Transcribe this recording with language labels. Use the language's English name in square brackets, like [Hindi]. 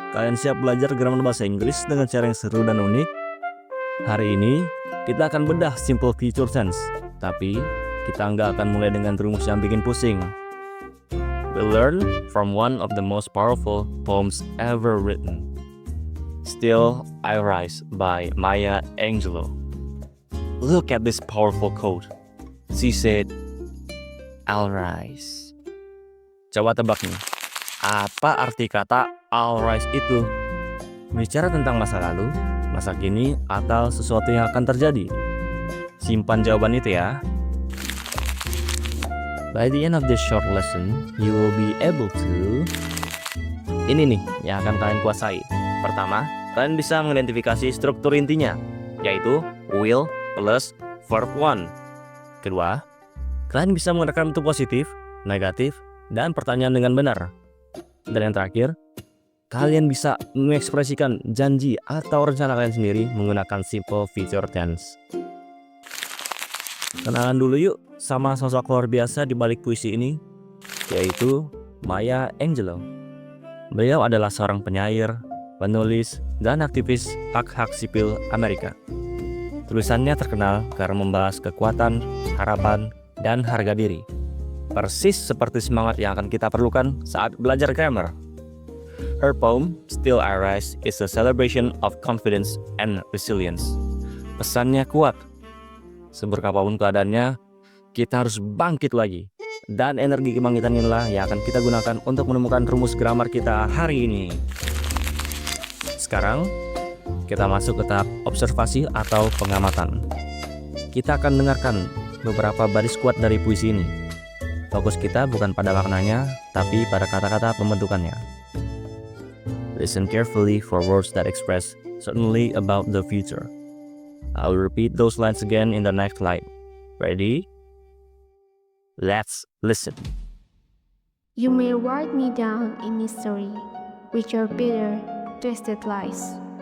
[Indonesian] Kalian siap belajar grammar bahasa Inggris dengan cara yang seru dan unik? Hari ini, kita akan bedah simple future tense. Tapi, kita nggak akan mulai dengan rumus yang bikin pusing. [English] We'll learn from one of the most powerful poems ever written. Still I Rise by Maya Angelou. Look at this powerful quote. She said, I'll rise. [Indonesian] Coba tebak nih, apa arti kata I'll rise itu? Bicara tentang masa lalu, masa kini, atau sesuatu yang akan terjadi? Simpan jawaban itu ya. [English] By the end of this short lesson, you will be able to... [Indonesian] Ini nih yang akan kalian kuasai. Pertama, kalian bisa mengidentifikasi struktur intinya, yaitu will plus verb one. Kedua, kalian bisa menggunakan bentuk positif, negatif, dan pertanyaan dengan benar. Dan yang terakhir, kalian bisa mengekspresikan janji atau rencana kalian sendiri menggunakan simple future tense. Kenalan dulu yuk sama sosok luar biasa di balik puisi ini, yaitu Maya Angelou. Beliau adalah seorang penyair, penulis, dan aktivis hak-hak sipil Amerika. Tulisannya terkenal karena membahas kekuatan, harapan, dan harga diri. Persis seperti semangat yang akan kita perlukan saat belajar grammar. [English] Her poem, Still I Rise, is a celebration of confidence and resilience. [Indonesian] Pesannya kuat. Seburuk apapun keadaannya, kita harus bangkit lagi. Dan energi kebangkitan inilah yang akan kita gunakan untuk menemukan rumus grammar kita hari ini. Sekarang, kita masuk ke tahap observasi atau pengamatan. Kita akan dengarkan beberapa baris kuat dari puisi ini. Fokus kita bukan pada maknanya, tapi pada kata-kata pembentukannya. [English] Listen carefully for words that express certainly about the future. I will repeat those lines again in the next slide. Ready? Let's listen. You may write me down in mystery with your bitter, twisted lies.